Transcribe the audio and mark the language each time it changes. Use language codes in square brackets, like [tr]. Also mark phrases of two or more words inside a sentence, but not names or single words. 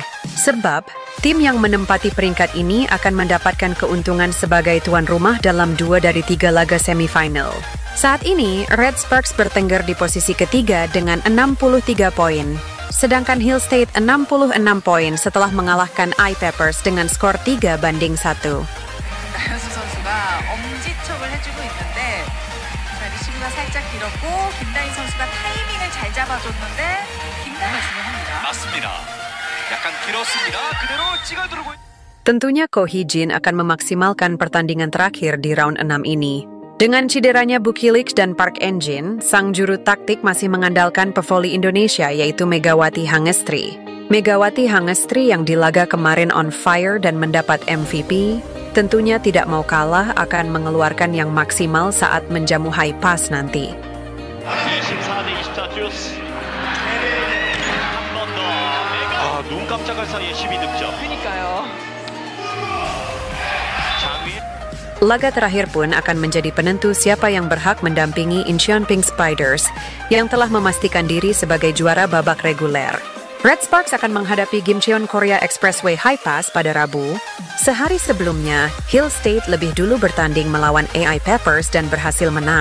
[id] Sebab, tim yang menempati peringkat ini akan mendapatkan keuntungan sebagai tuan rumah dalam 2 dari 3 laga semifinal. Saat ini, Red Sparks bertengger di posisi ketiga dengan 63 poin. Sedangkan Hill State 66 poin setelah mengalahkan I Peppers dengan skor 3-1. [ko] 나현수 선수가 엄지척을 해주고 있는데 자, 리시브가 살짝 길었고 김다인 선수가 타이밍을 잘 잡아줬는데 김다인이 중요합니다. 맞습니다. 약간 길었습니다. 그대로 찍어들고. [id] Tentunya Ko Hee-jin akan memaksimalkan pertandingan terakhir di round 6 ini. Dengan cederanya Bukilik dan Park En-jin, sang juru taktik masih mengandalkan pevoli Indonesia yaitu Megawati Hangestri. Megawati Hangestri yang di laga kemarin [en] on fire [id] dan mendapat MVP, tentunya tidak mau kalah akan mengeluarkan yang maksimal saat menjamu high pass nanti. [ko] 24대 24 듀스. 한 번 더. 눈 깜짝할 사이에 12득점. 그러니까요. 장위. [id] Laga terakhir pun akan menjadi penentu siapa yang berhak mendampingi Incheon Pink Spiders yang telah memastikan diri sebagai juara babak reguler. Red Sparks akan menghadapi Gimcheon Korea Expressway High Pass pada Rabu. Sehari sebelumnya, Hill State lebih dulu bertanding melawan AI Peppers dan berhasil menang.